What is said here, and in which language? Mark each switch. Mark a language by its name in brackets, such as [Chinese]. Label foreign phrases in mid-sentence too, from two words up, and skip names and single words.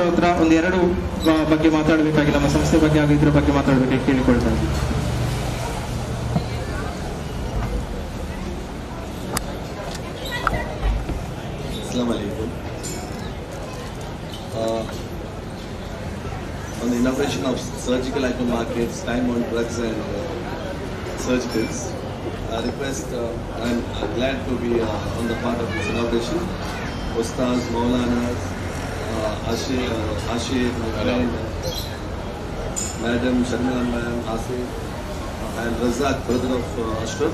[Kannada] ಹತ್ರ ಒಂದೆರಡು ಬಗ್ಗೆ ಮಾತಾಡಬೇಕಾಗಿ, ನಮ್ಮ ಸಂಸ್ಥೆ ಬಗ್ಗೆ ಹಾಗೂ ಇದ್ರ ಬಗ್ಗೆ ಮಾತಾಡಬೇಕಾಗಿ ಕೇಳಿಕೊಳ್ತಾ ಇದ್ದೀನಿ. [Arabic] السلام عليكم. [English] On the inauguration of surgical item markets, time on drugs and surgicals, I request, I'm glad to be on the part of this inauguration. Ustaz, Maulanas, Ashir, my friend, Madam Sharmila Ma'am, Asif, and Razak, brother of Ashraf.